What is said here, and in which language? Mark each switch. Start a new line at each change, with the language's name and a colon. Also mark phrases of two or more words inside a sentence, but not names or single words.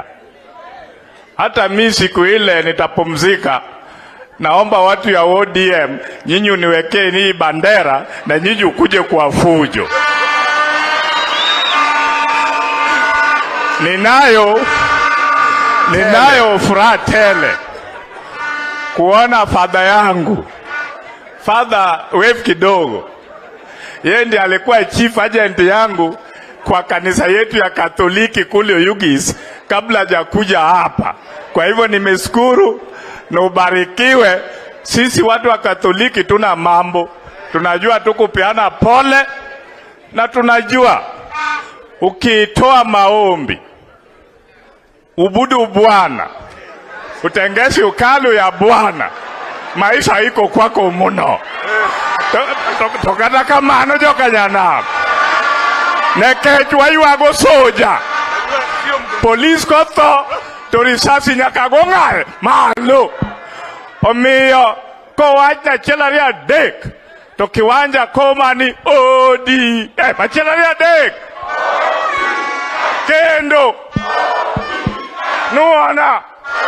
Swahili: Hata mimi siku ile nitapumzika, naomba watu ya ODM nyinyi uniwekee ni bandera na nyinyi ukuje kwa fujo. Ninayo furaha tele kuona father yangu, father wave kidogo. Yeye ndiye alikuwa
English: chief agent
Swahili: yangu kwa kanisa yetu ya Katoliki kule Ugis kabla hajakuja hapa. Kwa hivyo nimeshukuru na ubarikiwe. Sisi watu wa Katoliki tuna mambo, tunajua tukupeana pole, na tunajua ukitoa maombi, ubudu Bwana, utengesi ukalu ya Bwana, maisha iko kwako muno.
Luo (Kenya and Tanzania): Tokata kama ano joka nyana nekechwa yuago soja police koto torisasi nyakagonga malo omiyo ko wachna chelaria dek to kiwanja koma ni odi machelaria dek kendo nuona